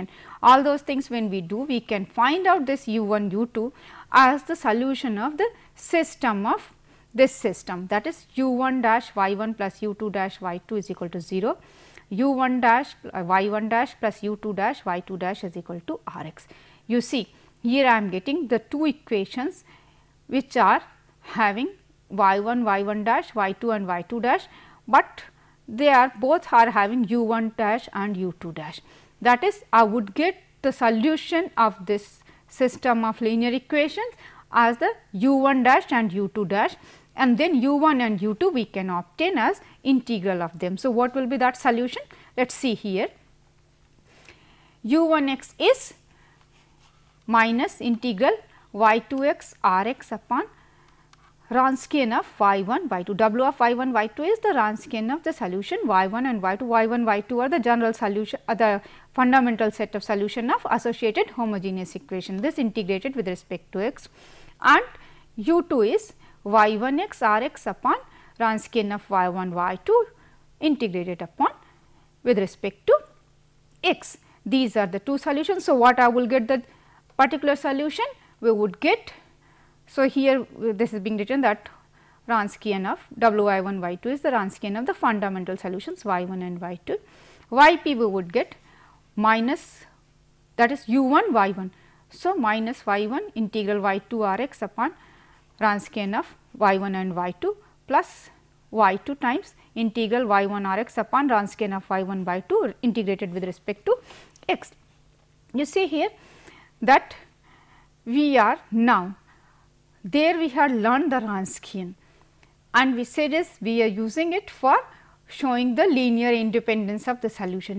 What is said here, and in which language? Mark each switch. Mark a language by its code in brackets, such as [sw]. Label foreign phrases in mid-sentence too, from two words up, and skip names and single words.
[en] All those things when we do, we can find out this u 1 u 2 as the solution of the system of this system, that is u 1 dash y 1 plus u 2 dash y 2 is equal to 0, u 1 dash y 1 dash plus u 2 dash y 2 dash is equal to r x. You see, here I am getting the two equations which are having y 1 dash, y 2 and y 2 dash, but they are both are having u 1 dash and u 2 dash. That is, I would get the solution of this system of linear equations as the u1 dash and u2 dash, and then u1 and u2 we can obtain as integral of them. So, what will be that solution? Let us see here. u1x is minus integral y2x rx upon Wronskian of y1 y2. W of y1 y2 is the Wronskian of the solution y1 and y2. y1 y2 are the general solution, the fundamental set of solution of associated homogeneous equation. This integrated with respect to x, and u2 is y1x rx upon Wronskian of y1 y2 integrated upon with respect to x. These are the two solutions. So, what I will get the particular solution? We would get, so here this is being written that Wronskian of Wy1 y2 is the Wronskian of the fundamental solutions y1 and y2. Yp we would get minus, that is u1 y1. So, minus y1 integral y2 rx upon Wronskian of y1 and y2 plus y2 times integral y1 rx upon Wronskian of y1 y2 integrated with respect to x. You see here that we are now, there we had learned the Wronskian, and we said is we are using it for showing the linear independence of the solution.